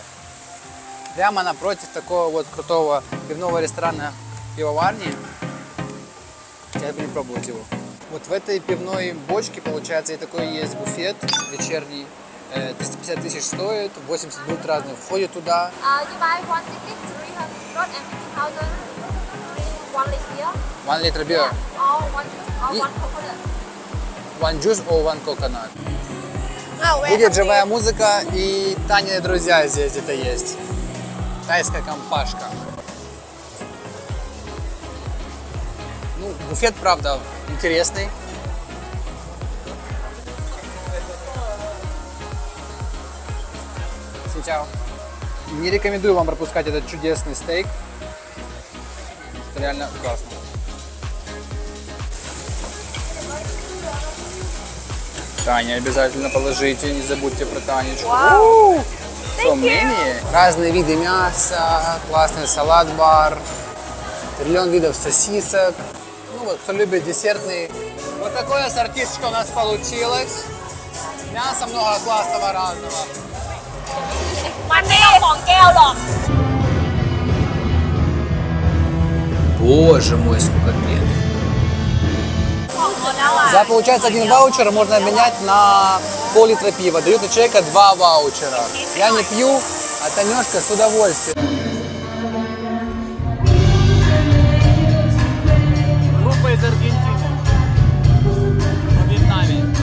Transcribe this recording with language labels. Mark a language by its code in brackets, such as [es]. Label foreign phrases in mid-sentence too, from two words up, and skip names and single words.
[ru] Прямо напротив такого вот крутого пивного ресторана пивоварни. Сейчас будем пробовать его. Вот в этой пивной бочке, получается, и такой есть буфет вечерний. 350 тысяч стоит, 80 блюд разных входит туда. [en] You buy one ticket, 350,000, 1 liter. 1 liter beer, Or one coconut. one juice or one coconut. Oh, wait. [ru] Будет живая музыка и Таниные друзья здесь где-то есть. Тайская компашка. Ну, буфет, правда, интересный. Синчао. Не рекомендую вам пропускать этот чудесный стейк. Это реально классно. Таня, обязательно положите, не забудьте про Танечку. [en] Wow. So many. [ru] Разные виды мяса, классный салат-бар, триллион видов сосисок. Ну вот, кто любит десертный. Вот такое ассортишечко у нас получилось. Мяса много классного разного. [th] มันไม่เอาของแก้วหรอก [ru] Боже мой, сколько пены. [th] ของหมดแล้วอ่ะ [ru] За, получается, один ваучер можно обменять на пол-литра пива. Дают на человека 2 ваучера. Я не пью, а Танюшка с удовольствием. Группа из Аргентины. Во Вьетнаме.